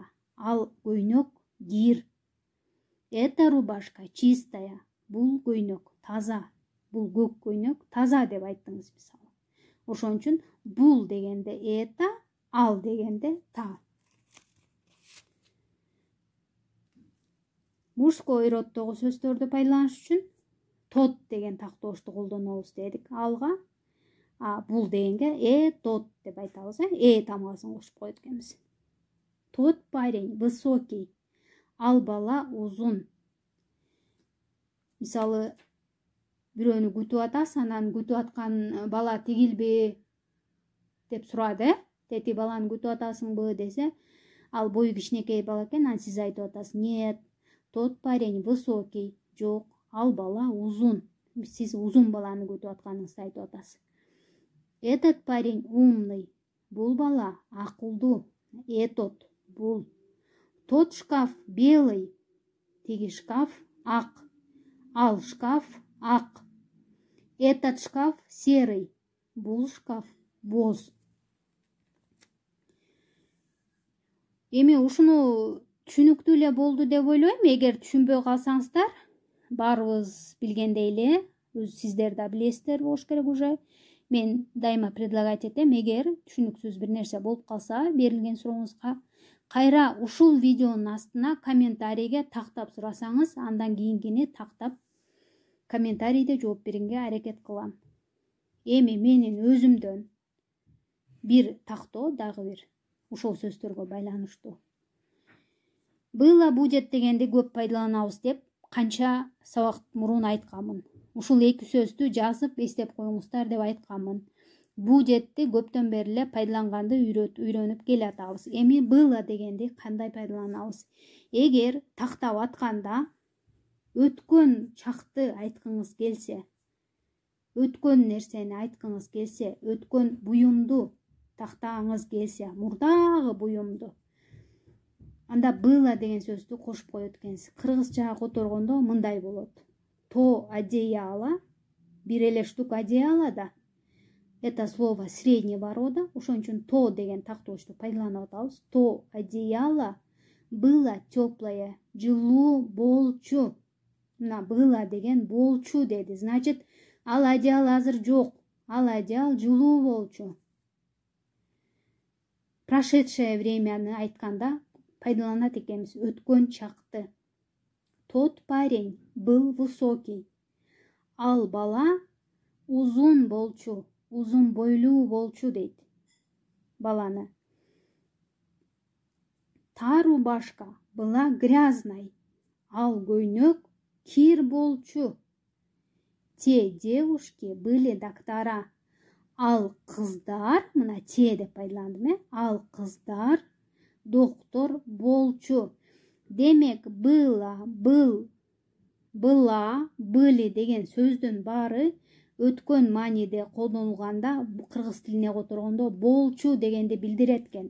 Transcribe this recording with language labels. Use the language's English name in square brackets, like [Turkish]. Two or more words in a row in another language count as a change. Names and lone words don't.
[Kyrgyz] Ал көйнөк кир. [Russian] Эта рубашка чистая. [Kyrgyz] Бул көйнөк таза. Бул көк көйнөк таза деп айттыңыз мисалы. Ошон үчүн бул дегенде это, ал дегенде та. [Russian] Мужской роддогу [Kyrgyz] сөздөрдү пайдаланыш үчүн тот деген тактоошту колдонобуз дедик алга. А бул дегенге тот деп айтабыз, тамгасын кошуп коет экенбиз. [Russian] Тот парень высокий, [Kyrgyz] ал бала узун. Мисалы, бирөөнү күтүп атасыз, анан күтүп аткан бала тигилби деп сурады, тети баланы күтүп атасыңбы десе, ал бою кичинекей бала экен, анан сиз айтып атасыз, [Russian] нет, тот парень высокий, [Kyrgyz] жок, ал бала узун. Сиз узун баланы күтүп атканыңызды айтып атасыз. [Russian] Этот парень умный. [Kyrgyz] Бул бала акылдуу. [Russian] Этот бул. Тот шкаф белый. [Kyrgyz] Тиги шкаф ак. Ал шкаф ак. [Russian] Этот шкаф серый. [Kyrgyz] Бул шкаф боз. Эми ушуну түшүнүктүү эле болду деп ойлойм. Эгер түшүнбөй калсаңыздар, баарыбыз билгендей эле, сиздер да билесиздер болуш керек уже. Мен дайыма предлагать этем, эгер түшүнүксүз бир нерсе болуп калса, берилген сурооңузга кайра ушул видеонун астына комментарийге тактап сурасаңыз, андан кийинкини тактап комментарийде жооп берүүгө аракет кылам. Эми менин өзүмдөн бир тактоо дагы бир ушул сөздөргө байланыштуу. [Russian] Было будет [Kyrgyz] дегенди көп пайдаланабыз деп канча сабак мурун айтканмын. Ушул эки сөздү жазып эстеп коюңуздар деп айтканмын. Будетти көптөн бери эле пайдаланганды үйрөнүп келатабыз. Эми было дегенди кандай пайдаланабыз? Эгер тактап атканда өткөн чакты айткыңыз келсе, өткөн нерсени айткыңыз келсе, өткөн буюмду тактагыңыз келсе, мурдагы буюмду, анда было деген сөздү кошуп коет экенсиз. Кыргызчага которгондо мындай болот. [Russian] То одеяло, [Kyrgyz] бир эле штук одеяло да. [Russian] Это слово среднего рода, [Kyrgyz] ошон үчүн то деген тактоочту пайдаланып атабыз. [Russian] То одеяло было теплое, [Kyrgyz] жылуу болчу. Мына было деген болчу деди. Значит, ал одеяло азыр жок. Ал одеяло жылуу болчу. [Russian] Прошедшее времяны [Kyrgyz] айтканда пайдаланат экенбиз, өткөн чакты. [Russian] Тот парень был высокий. [Kyrgyz] Ал бала узун болчу, узун бойлуу болчу дейт баланы. [Russian] Та рубашка была грязной. [Kyrgyz] Ал көйнөк кир болчу. [Russian] Те девушки были доктора. [Kyrgyz] Ал кыздар, мына те деп пайдаландым, ал кыздар доктор болчу. Демек, [Russian] было, был, была, были [Kyrgyz] деген сөздүн баары өткөн мааниде колдонулганда, кыргыз тилине которгондо болчу дегенди билдирет экен.